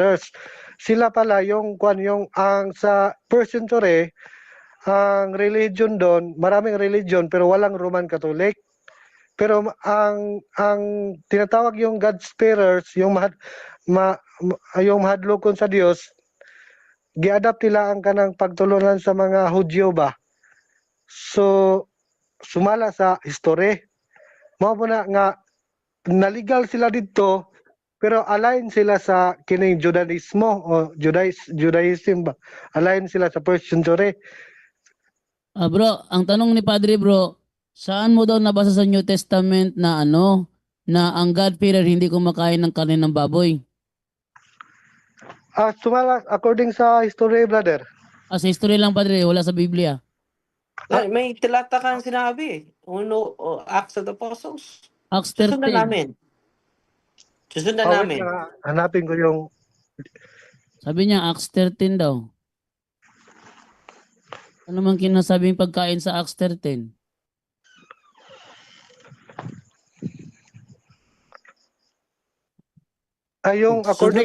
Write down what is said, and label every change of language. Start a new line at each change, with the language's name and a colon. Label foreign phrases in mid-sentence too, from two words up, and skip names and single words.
Filipino: Sila pala yung ang sa
English: first century,
Filipino: ang religion doon, maraming religion pero walang Roman Catholic. Pero ang tinatawag yung
Cebuano: God-sparers, yung yung mahadlokon sa Dios, giadapt nila ang kanang pagtulunan sa mga Hudyo ba. So sumala sa history. Mao mo na nga naligal sila dito pero align sila sa kining Judaismo o Judaism ba. Align sila sa
English: first century.
Filipino: Bro, ang tanong ni Padre bro, saan mo daw nabasa sa New Testament na na ang God-fearer hindi kumakain ng karne ng baboy?
Cebuano: Sumala according sa history, brother.
Filipino: Sa history lang Padre, wala sa Biblia. May talata kang sinabi. Acts of the Apostles. Acts Susundan 13. namin. Susundan Wait namin. lang, hanapin ko yung Sabi niya Acts 13 daw. Ano man kinasabing pagkain sa Acts 13? yung according